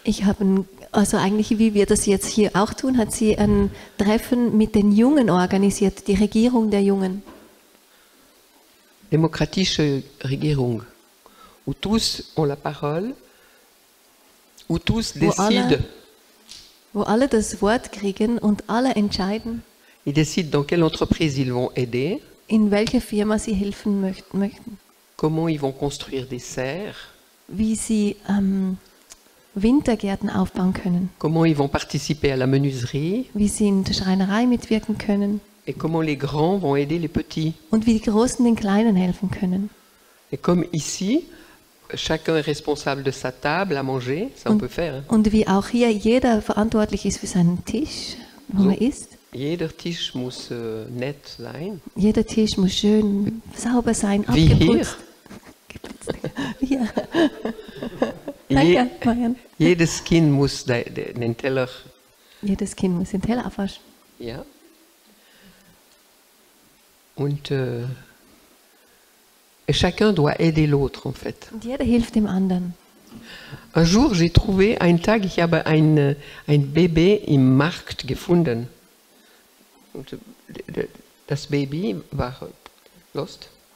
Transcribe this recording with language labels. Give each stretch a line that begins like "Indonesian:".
German: Ich habe, also eigentlich wie wir das jetzt hier auch tun, hat sie ein Treffen mit den Jungen organisiert, die Regierung der Jungen. Demokratische Regierung,
French: où tous ont la parole, où tous décident.
German: Wo alle das Wort kriegen und alle entscheiden.
French: Ils décident dans quelle entreprise ils vont aider.
German: In welcher Firma sie helfen möchten.
French: Comment ils vont construire des serres.
German: Wie sie Wintergärten aufbauen können.
French: Comment ils vont participer à la menuiserie.
German: Wie sie in der Schreinerei mitwirken können.
French: Et comment les grands vont aider les petits.
German: Und wie die Großen den Kleinen helfen können.
French: Et comme ici, chacun est responsable de sa table à manger, ça on peut faire.
German: Und wie auch hier jeder verantwortlich ist für seinen Tisch, wo er isst. Jeder Tisch muss nett sein. Jeder Tisch muss schön sauber sein, wie abgeputzt. Hier. Danke, Marian. Jedes Kind muss den Teller. Jedes Kind muss den Teller abwaschen. Ja.
French: Und et chacun doit aider l'autre en fait.
German: Und jeder hilft dem anderen.
French: Un jour, j'ai trouvé,
German: einen Tag, ich habe ein Baby im Markt gefunden. Und das Baby war lost.